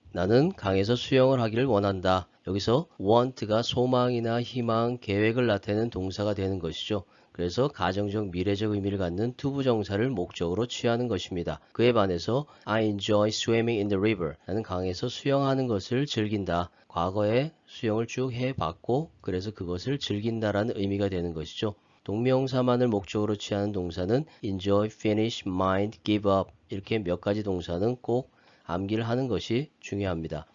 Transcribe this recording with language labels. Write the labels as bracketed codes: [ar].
[ko] 나는 강에서 수영을 하기를 원한다. 여기서 want가 소망이나 희망, 계획을 나타내는 동사가 되는 것이죠. 그래서 가정적, 미래적 의미를 갖는 투부정사를 목적으로 취하는 것입니다. 그에 반해서 [en] I enjoy swimming in the river. [ko] 나는 강에서 수영하는 것을 즐긴다. 과거에 수영을 쭉 해봤고 그래서 그것을 즐긴다라는 의미가 되는 것이죠. 동명사만을 목적으로 취하는 동사는 enjoy, finish, mind, give up 이렇게 몇 가지 동사는 꼭 암기를 하는 것이 중요합니다.